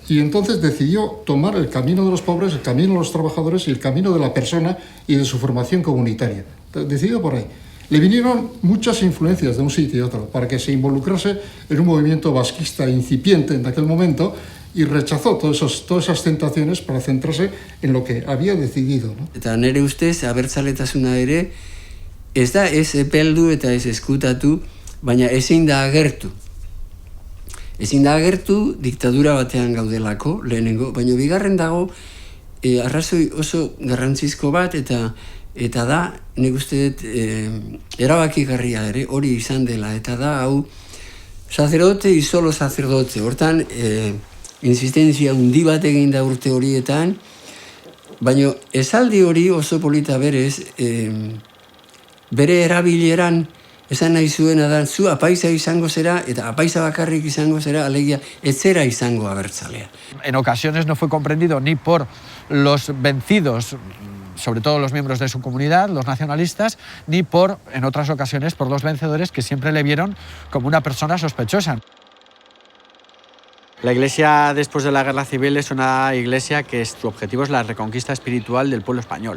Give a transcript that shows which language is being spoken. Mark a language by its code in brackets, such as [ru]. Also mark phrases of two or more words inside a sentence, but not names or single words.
[es] Y entonces decidió tomar el camino de los pobres, el camino de los trabajadores y el camino de la persona y de su formación comunitaria. Decidió por ahí. Le vinieron muchas influencias de un sitio y otro para que se involucrase en un movimiento vasquista incipiente en aquel momento y rechazó todas esas tentaciones para centrarse en lo que había decidido, ¿no? [eu] Eta nere ustez, abertzaletasuna ere, ez da ez epeldu eta ez eskutatu, baina ezin da agertu. Ezin da agertu diktadura batean gaudelako, lehenengo, baina bigarren dago arrazoi oso garrantzizko bat eta da, nik uste dut, erabakigarria ere, hori izan dela, eta da, hau, [es] sacerdote y solo sacerdote, [eu] hortan, insistenzia hundi bat egin da urte horietan, baina esaldi hori oso polita berez, bere erabileran, esan nahi zuena da, zu apaisa izango zera, eta apaisa bakarrik izango zera, alegia, ez zera izango abertzalea. [es] En ocasiones no fue comprendido ni por los vencidos, sobre todo los miembros de su comunidad, los nacionalistas, ni en otras ocasiones, por los vencedores que siempre le vieron como una persona sospechosa. La Iglesia después de la Guerra Civil es una iglesia que su objetivo es la reconquista espiritual del pueblo español.